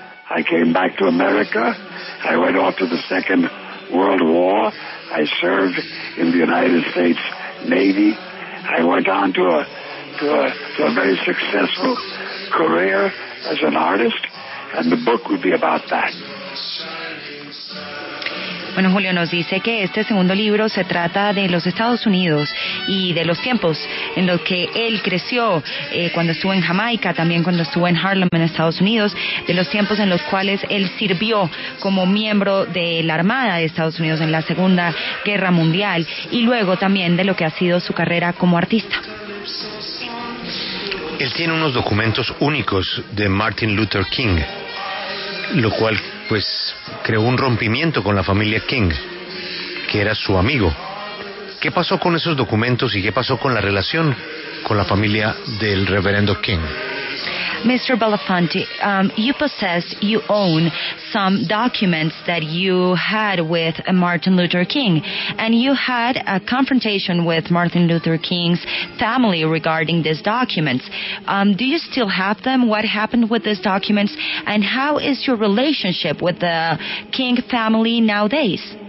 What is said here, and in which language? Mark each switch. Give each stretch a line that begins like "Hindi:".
English: I came back to America. I went off to the Second World War. I served in the United States Navy. I went on to a very successful career as an artist, and the book would be about that.
Spanish: Bueno, Julio nos dice que este segundo libro se trata de los Estados Unidos y de los tiempos en los que él creció, cuando estuvo en Jamaica, también cuando estuvo en Harlem, en Estados Unidos, de los tiempos en los cuales él sirvió como miembro de la Armada de Estados Unidos en la Segunda Guerra Mundial, y luego también de lo que ha sido su carrera como artista. Él tiene unos documentos únicos de Martin Luther King, lo cual pues creó un rompimiento con la familia King, que era su amigo. ¿Qué pasó con esos documentos y qué pasó con la relación con la familia del reverendo King?
English: Mr. Belafonte, you own some documents that you had with Martin Luther King, and you had a confrontation with Martin Luther King's family regarding these documents. Do you still have them? What happened with these documents? And how is your relationship with the King family nowadays?